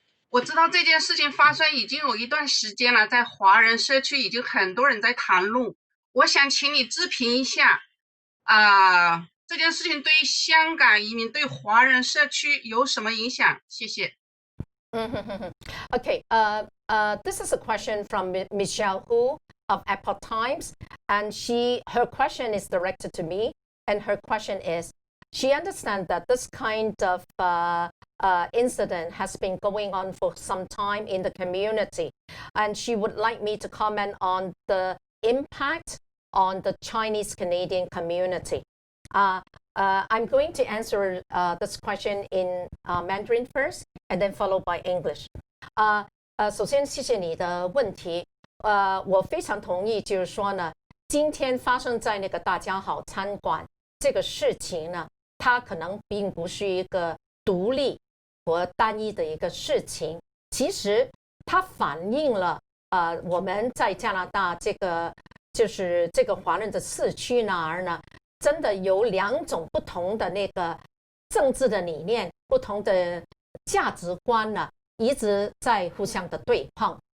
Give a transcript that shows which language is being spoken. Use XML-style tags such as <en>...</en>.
<zh>我知道这件事情发生已经有一段时间了，在华人社区已经很多人在谈论。我想请你置评一下，这件事情对香港移民、对华人社区有什么影响？谢谢。</zh> <en>Okay. This is a question from Michelle Hu of Epoch Times, and her question is directed to me, and her question is, she understands that this kind of incident has been going on for some time in the community, and she would like me to comment on the impact on the Chinese Canadian community. I'm going to answer this question in Mandarin first, and then followed by English.</en> <zh>首先谢谢你的问题。我非常同意，就是说呢，今天发生在那个大家好餐馆这个事情呢，它可能并不是一个独立和单一的一个事情，其实它反映了我们在加拿大这个就是这个华人的社区那儿呢，真的有两种不同的那个政治的理念、不同的价值观呢，一直在互相的对碰。</zh>